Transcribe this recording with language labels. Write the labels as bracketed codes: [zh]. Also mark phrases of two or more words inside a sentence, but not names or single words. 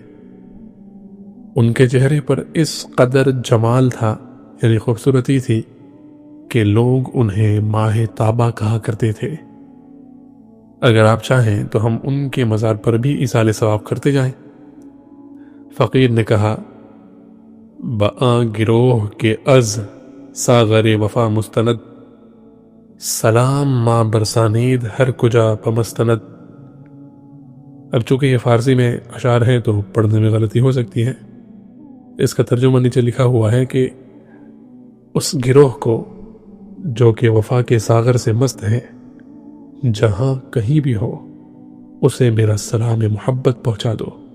[ur] ان کے چہرے پر اس قدر جمال تھا، یعنی خوبصورتی تھی، کہ لوگ انہیں ماہ تابہ کہا کرتے تھے۔ اگر آپ چاہیں تو ہم ان کے مزار پر بھی ایصال ثواب کرتے جائیں۔ فقیر نے کہا، [fa] بآں گروہ کے از ساغر وفا مستند، سلام ماں برسانید ہر کجا پمستند۔ [ur] اب چونکہ یہ فارسی میں اشعار ہیں تو پڑھنے میں غلطی ہو سکتی ہے۔ اس کا ترجمہ نیچے لکھا ہوا ہے کہ اس گروہ کو جو کہ وفا کے ساغر سے مست ہے، جہاں کہیں بھی ہو اسے میرا سلام محبت پہنچا دو۔